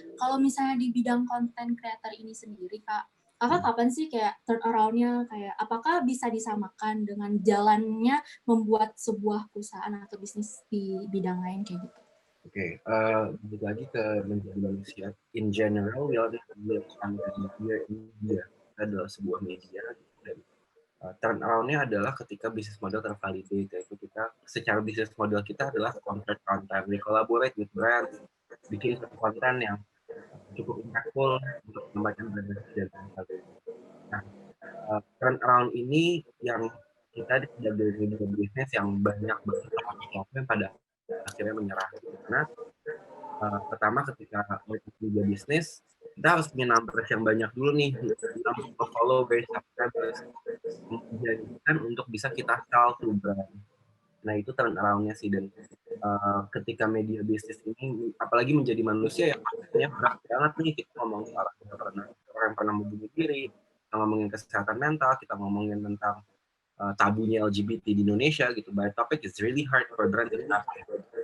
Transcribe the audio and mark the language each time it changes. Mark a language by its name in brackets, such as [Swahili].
[Indonesian] Kalau misalnya di bidang content creator ini sendiri, Kak, Kakak kapan sih kayak turn around-nya, kayak apakah bisa disamakan dengan jalannya membuat sebuah perusahaan atau bisnis di bidang lain kayak gitu? Oke, balik lagi ke menjadi manusia. [English] In general, we are content media in media. [Indonesian] Kita adalah sebuah media, dan turn around-nya adalah ketika bisnis model tervalidate, yaitu kita secara bisnis model kita adalah content, [English] we collaborate with brands, [Indonesian] bikin satu konten yang cukup impactful untuk menambahkan brand dan sebagainya. Nah, turn around ini yang kita sebagai media bisnis yang banyak banget pelaku yang pada akhirnya menyerah gitu. Karena pertama ketika media bisnis, kita harus punya numbers yang banyak dulu nih, numbers of followers, subscribers, menjanjikan untuk bisa kita [English] sell to brand. [Indonesian] Nah itu turn around-nya sih, dan ketika media bisnis ini apalagi menjadi manusia yang pastinya berat banget nih, kita ngomongin orang yang pernah membunuh diri, kita ngomongin kesehatan mental, kita ngomongin tentang tabunya LGBT di Indonesia gitu. [English] By topic is really hard for brand to tackle.